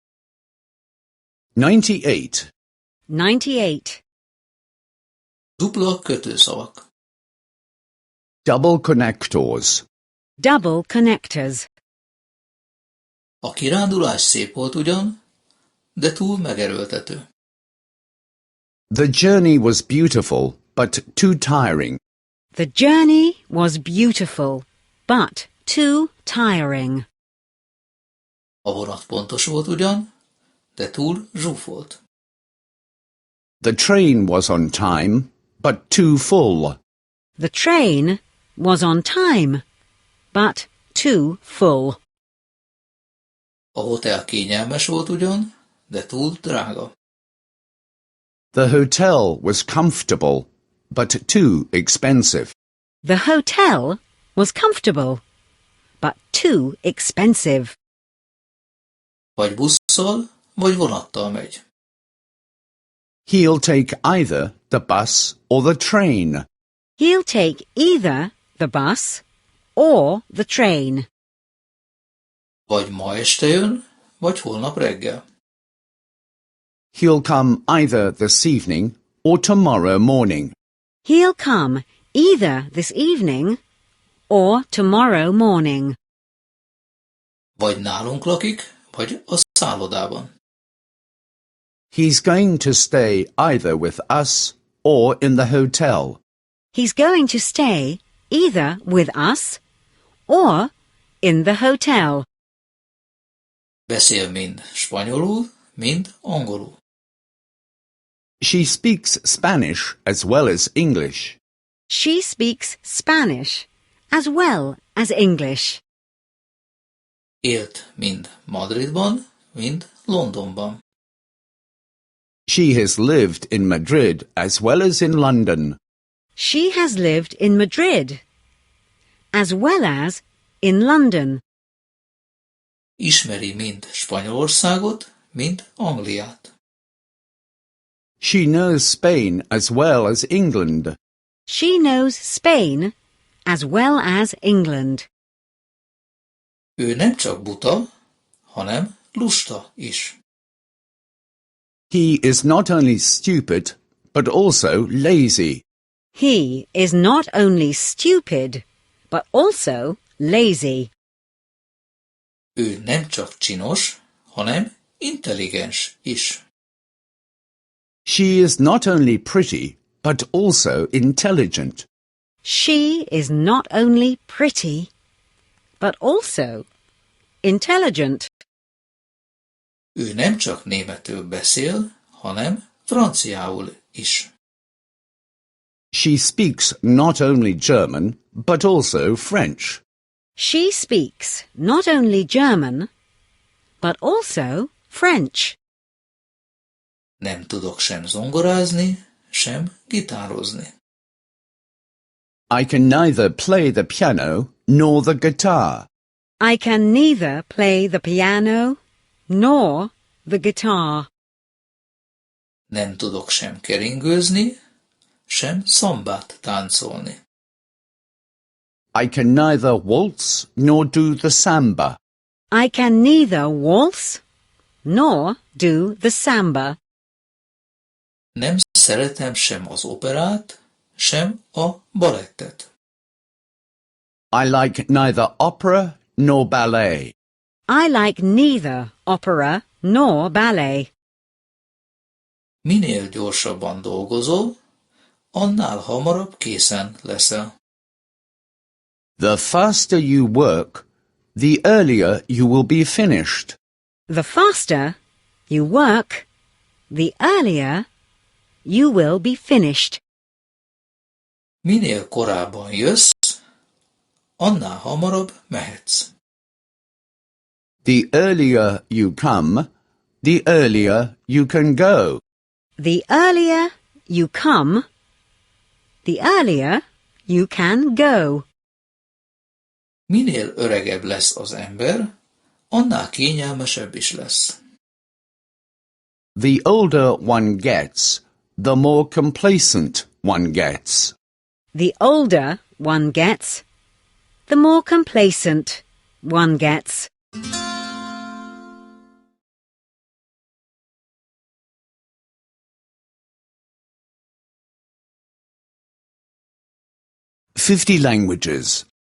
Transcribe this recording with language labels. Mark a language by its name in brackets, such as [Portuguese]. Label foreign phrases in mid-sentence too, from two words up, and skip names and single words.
[Hungarian] 98. 98. Dupla kötőszavak. [English] Double connectors. Double connectors. [Hungarian] A kirándulás szép volt ugyan, de túl megerőltető. [English] The journey was beautiful, but too tiring. The journey was beautiful, but too tiring. [Hungarian] A vonat pontos volt ugyan, de túl zsúfolt. [English] The train was on time, but too full. The train was on time, but too full. [Hungarian] A hotel kényelmes volt ugyan, de túl drága. [English] The hotel was comfortable, but too expensive. The hotel was comfortable, but too expensive. [Hungarian] Vagy busszal, vagy vonattal megy. [English] He'll take either the bus or the train. He'll take either the bus or the train. [Hungarian] Vagy ma este jön, vagy holnap reggel. [English] He'll come either this evening or tomorrow morning. He'll come either this evening or tomorrow morning. [Hungarian] Vagy nálunk lakik, vagy a szállodában. [English] He's going to stay either with us or in the hotel. He's going to stay either with us or in the hotel. [Hungarian] Beszél mind spanyolul, mind angolul. [English] She speaks Spanish as well as English. She speaks Spanish as well as English. [Hungarian] Élt mind Madridban, mind Londonban. [English] She has lived in Madrid as well as in London. She has lived in Madrid as well as in London. [Hungarian] Ismeri mind Spanyolországot, mind Angliát. [English] She knows Spain as well as England. She knows Spain as well as England. [Hungarian] Ő nem csak buta, hanem lusta is. [English] He is not only stupid, but also lazy. He is not only stupid, but also lazy. [Hungarian] Ő nem csak csinos, hanem intelligens is. [English] She is not only pretty, but also intelligent. She is not only pretty, but also intelligent. [Hungarian] Ő nem csak németül beszél, hanem franciául is. [English] She speaks not only German, but also French. She speaks not only German, but also French. [Hungarian] Nem tudok sem zongorázni, sem gitározni. [English] I can neither play the piano nor the guitar. I can neither play the piano nor the guitar. [Hungarian] Nem tudok sem keringőzni, sem szambát táncolni. [English] I can neither waltz nor do the samba. I can neither waltz nor do the samba. [Hungarian] Nem szeretem sem az operát, sem a balettet. [English] I like neither opera nor ballet. I like neither opera nor ballet. [Hungarian] Minél gyorsabban dolgozol, annál hamarabb készen leszel. [English] The faster you work, the earlier you will be finished. The faster you work, the earlier you will be finished. [Hungarian] Minél korábban jössz, annál hamarabb mehetsz. [English] The earlier you come, the earlier you can go. The earlier you come, the earlier you can go. [Hungarian] Minél öregebb lesz az ember, annál kényelmesebb is lesz. [English] The older one gets, the more complacent one gets. The older one gets, the more complacent one gets. "50 languages."